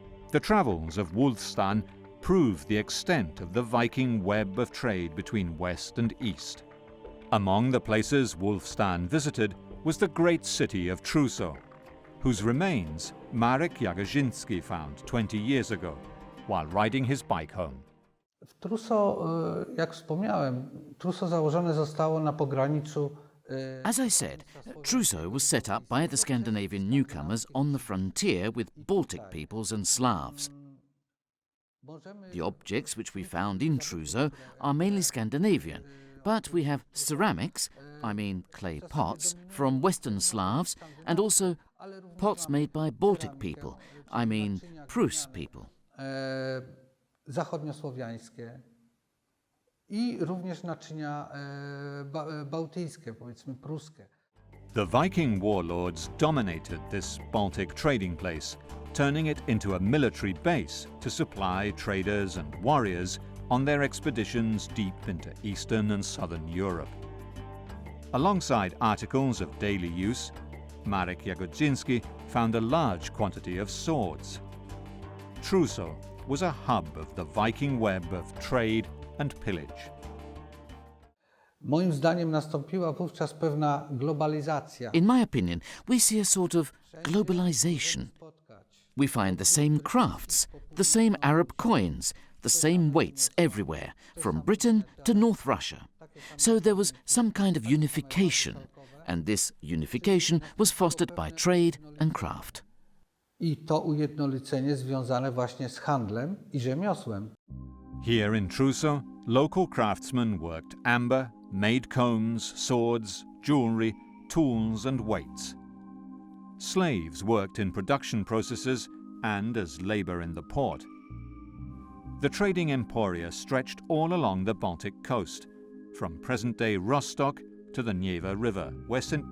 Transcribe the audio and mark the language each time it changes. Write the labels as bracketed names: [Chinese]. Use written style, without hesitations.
[English] The travels of Wulfstan prove the extent of the Viking web of trade between West and East. Among the places Wulfstan visited was the great city of Truso, whose remains Marek Jagodziński found 20 years ago while riding his bike home. [Polish] W Truso, jak wspomniałem, Truso założone zostało na pograniczu. [English] As I said, Truso was set up by the Scandinavian newcomers on the frontier with Baltic peoples and Slavs. The objects which we found in Truso are mainly Scandinavian, but we have ceramics, I mean clay pots, from Western Slavs, and also pots made by Baltic people, I mean Prus people. [Polish] Zachodniosłowiańskie I również naczynia bałtyckie, powiedzmy pruskie. [English] The Viking warlords dominated this Baltic trading place, turning it into a military base to supply traders and warriors on their expeditions deep into Eastern and Southern Europe. Alongside articles of daily use, Marek Jagodziński found a large quantity of swords. Truso was a hub of the Viking web of trade and pillage. [Polish] Moim zdaniem nastąpiła wówczas pewna globalizacja. [English] In my opinion, we see a sort of globalization. We find the same crafts, the same Arab coins, the same weights everywhere, from Britain to North Russia. So there was some kind of unification, and this unification was fostered by trade and craft. [Polish] I to ujednolicenie związane właśnie z handlem i rzemiosłem. [English] Here in Truso, local craftsmen worked amber, made combs, swords, jewelry, tools and weights. Slaves worked in production processes and as labor in the port. The trading emporia stretched all along the Baltic coast, from present-day Rostock to the Neva River, where St.